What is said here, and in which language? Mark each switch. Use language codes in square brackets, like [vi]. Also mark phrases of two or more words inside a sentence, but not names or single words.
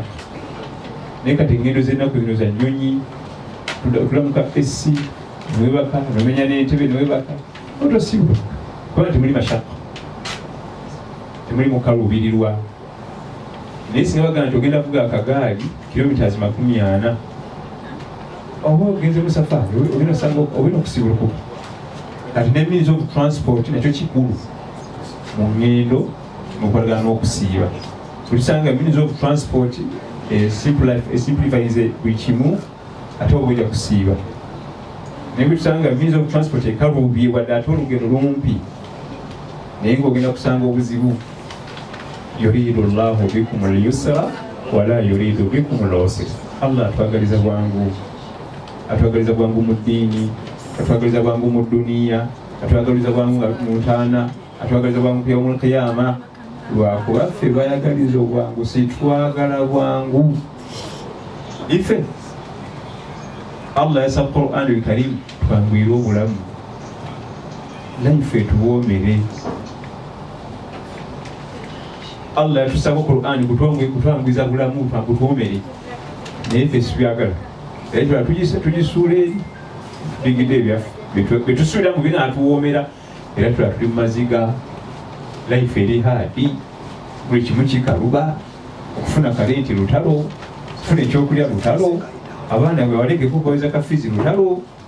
[lg] Naye kati engendo z'ennaku zino za nnyonyi, tulamuka essi newebaka, nomenya n'entebe newebaka, otosiibula kubanga temuli mashaka, temuli mukaluubirirwa. Naye singa bagamba nti ogenda kuvuga akagaali kilomita 40, oba ogenze mu safaari ogenda osanga ogenda okusiibulukuka. Kati ne [en] means of transport [lg] nakyo kikulu mu ngendo mukolagana n'okusiiba. Tulisanga [en] means of transport [lg] simplifies buli kimu ate oba ojja kusiiba. Naye tusanga [en] means of transport [lg] ekaluubye wadde ate olugendo lumpi naye ng'ogenda kusanga obuzibu. [ar] Yuridu Allahu bikum al-yusra wala yuridu bikum al-usra. [lg] Allah atwagaliza bwangu, atwagaliza bwangu mu ddiini, atwagaliza bwangu mu duniya, atwagaliza bwangu mu ntaana, atwagaliza bwangu ku [ar] yawmul qiyama. [lg] lwakuba ffe bayagaliza obwangu sitwagala bwangu ife Allah yasa Qur'an al-Karim twangwira obulamu naife tuwoomere Allah yatusaba Qur'an kutwangwiza bulamu tuwoomere naye ffe sibyagala era tugisuula eri bigidde ebyaffe betusuulira mu binaatuwoomera era tula tuli mu maziga life eri haadi buli kimu kikaluba okufuna kalenti lutalo okufuna ekyokulya lutalo abaana bwe walekeko kaweza kafizi lutalo